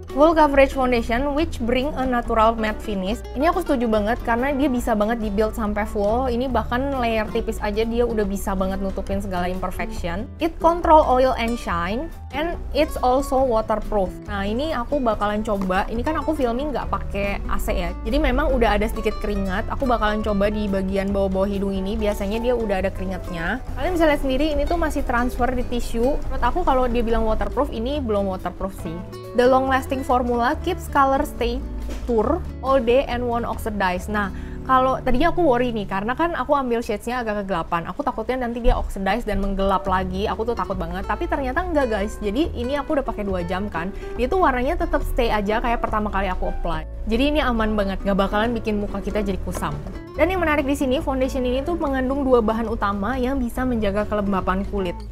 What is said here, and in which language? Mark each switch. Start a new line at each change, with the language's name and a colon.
English: Full coverage foundation which bring a natural matte finish.
Indonesian: Ini aku setuju banget karena dia bisa banget di-build sampai full. Ini bahkan layer tipis aja dia udah bisa banget nutupin segala imperfection.
English: It control oil and shine. And it's also waterproof.
Indonesian: Nah, ini aku bakalan coba. Ini kan aku filming nggak pakai AC ya. Jadi memang udah ada sedikit keringat. Aku bakalan coba di bagian bawah-bawah hidung ini. Biasanya dia udah ada keringatnya. Kalian bisa lihat sendiri, ini tuh masih transfer di tisu. Menurut aku kalau dia bilang waterproof, ini belum waterproof sih.
English: The long lasting formula keeps color stay tour all day and won't oxidize.
Indonesian: Nah, kalau tadinya aku worry nih, karena kan aku ambil shades-nya agak kegelapan. Aku takutnya nanti dia oxidize dan menggelap lagi. Aku tuh takut banget. Tapi ternyata enggak guys. Jadi ini aku udah pakai 2 jam kan. Dia tuh warnanya tetap stay aja kayak pertama kali aku apply. Jadi ini aman banget. Nggak bakalan bikin muka kita jadi kusam. Dan yang menarik di sini, foundation ini tuh mengandung 2 bahan utama yang bisa menjaga kelembapan kulit.